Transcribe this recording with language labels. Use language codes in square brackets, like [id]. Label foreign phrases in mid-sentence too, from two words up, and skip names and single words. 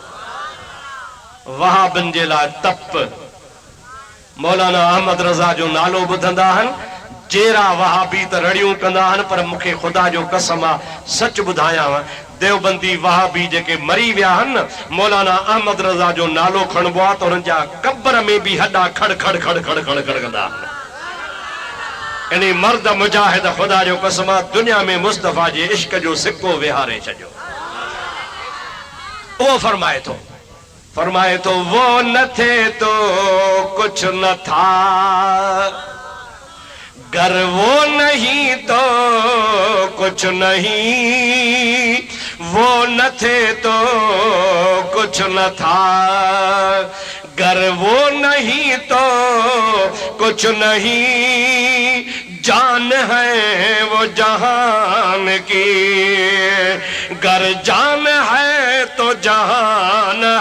[sd] वहाबन जे लाइ तप मौलाना अहमद रजा जो नालो ॿुधंदा आहिनि जेरा वहाबी त रड़ियूं कंदा आहिनि पर मूंखे ख़ुदा जो कसम आहे सच ॿुधायांव देवबंदी वहाबी जेके मरी विया आहिनि मौलाना अहमद रजा जो नालो खणबो आहे त हुननि जा कब्र में भी हॾा खड़ खड़ खड़ खड़ खड़ खड़ कंदा आहिनि इन मर्द मुजाहिद ख़ुदा जो कसम आहे दुनिया में मुस्तफ़ा जे इश्क जो सिक्को विहारे छॾियो [ur] وہ فرمائے تو وہ نہ تھے تو کچھ نہ تھا گر وہ نہیں تو کچھ نہیں وہ نہ تھے تو کچھ نہ تھا گر وہ نہیں تو کچھ نہیں جان ہے وہ جہان کی گر جان ہے تو جہان